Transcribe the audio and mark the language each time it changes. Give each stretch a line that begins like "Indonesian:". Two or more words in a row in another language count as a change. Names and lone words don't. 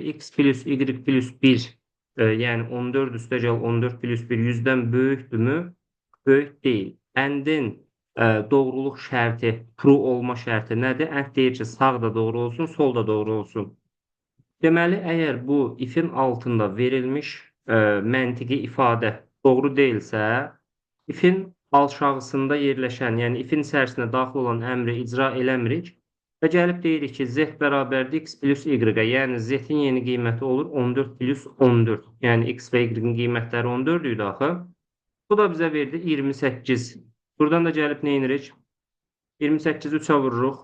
Azerbaijani: X plus y plus 1, yəni 14 üstəgəl 14 plus 1 100-dən böyükdürmü? Böyük deyil. Əndin doğruluq şərti, true olma şərti nədir? Ənd deyir ki, sağ da doğru olsun, sol da doğru olsun. Deməli, əgər bu if-in altında verilmiş məntiqi ifadə doğru deyilsə, if-in aşağısında yerləşən, yəni if-in içərisinə daxil olan əmri icra eləmirik və gəlib deyirik ki, z bərabərdir x plus y-ə, yəni z-in yeni qiyməti olur 14 plus 14, yəni x və y-in qiymətləri 14 idi axı. Bu da bizə verdi 28. Buradan da gəlib nə edirik? 28-i 3-ə vururuq.